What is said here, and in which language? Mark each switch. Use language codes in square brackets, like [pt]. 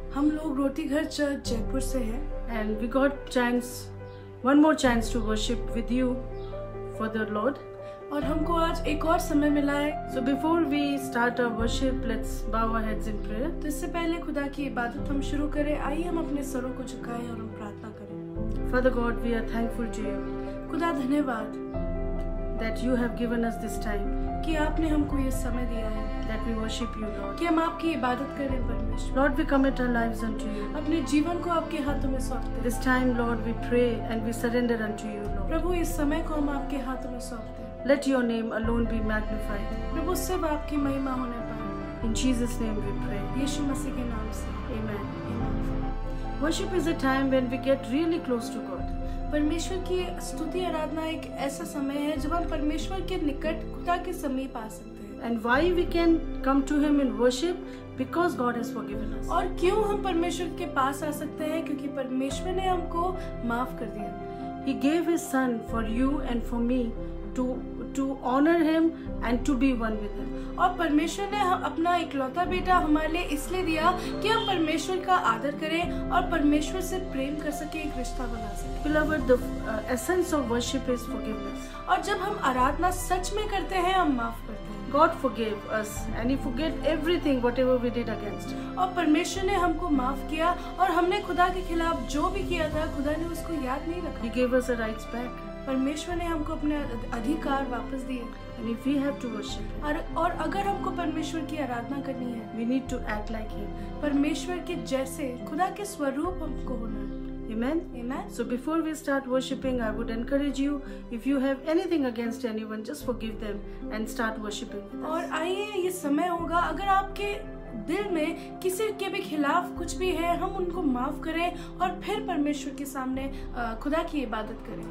[hi] हम लोग रोटी घर चर्च जयपुर से हैं [en] And we got one more chance to worship with you for the Lord. [hi] और हमको आज एक और समय मिला है। [en] So before we start our worship, let's bow our heads in prayer. [hi] तो इससे पहले खुदा की इबादत हम शुरू करें। आइए हम अपने सरों को झुकाएं और हम प्रार्थना करें। [en] Father God, we are thankful to you [hi] खुदा धन्यवाद [en] that you have given us this time, [hi] कि आपने हमको ये समय दिया है [en] that we worship you, Lord. [hi] कि हम आपकी इबादत करें परमेश्वर। [en] Lord, we commit our lives unto you. [hi] अपने जीवन को आपके हाथों में सौंपते हैं। [en] This time, Lord, we pray and we surrender unto you, Lord. [hi] प्रभु इस समय को हम आपके हाथों में सौंपते हैं। [en] Let your name alone be magnified. [hi] प्रभु सिर्फ आपकी महिमा होने पाए। [en] In Jesus' name we pray. [hi] यीशु मसीह के नाम से [en] Amen. [hi] आमीन। [en] Worship is a time when we get really close to God. [hi] परमेश्वर की स्तुति आराधना एक ऐसा समय है जब हम परमेश्वर के निकट खुदा के समीप आ सकते हैं। [en] And why we can come to Him in worship? Because God has forgiven us. [hi] और क्यों हम परमेश्वर के पास आ सकते हैं? क्योंकि परमेश्वर ने हमको माफ कर दिया। [en] He gave His Son for you and for me to honor Him and to be one with Him. [hi] और परमेश्वर ने अपना इकलौता बेटा हमारे लिए इसलिए दिया कि हम परमेश्वर का आदर करें और परमेश्वर से प्रेम कर सके, एक रिश्ता बना सके। [en] Beloved, the essence of worship is forgiveness. [hi] और जब हम आराधना सच में करते हैं, हम माफ करते हैं। [en] God forgave us and He forgave everything whatever we did against Him. [hi] और परमेश्वर ने हमको माफ किया और हमने खुदा के खिलाफ जो भी किया था, खुदा ने उसको याद नहीं रखा। [en] He gave us our rights back. [hi] परमेश्वर ने हमको अपने अधिकार वापस दिए। [en] And if we have to worship Him, [hi] और अगर हमको परमेश्वर की आराधना करनी है, [en] we need to act like Him. [hi] परमेश्वर के जैसे खुदा के स्वरूप हमको होना है। [en] Amen. Amen. So before we start worshiping, I would encourage you, if you have anything against anyone, just forgive them and start worshiping with us. [hi] और आइए ये समय होगा, अगर आपके दिल में किसी के भी खिलाफ कुछ भी है, हम उनको माफ करें और फिर परमेश्वर के सामने खुदा की इबादत करें।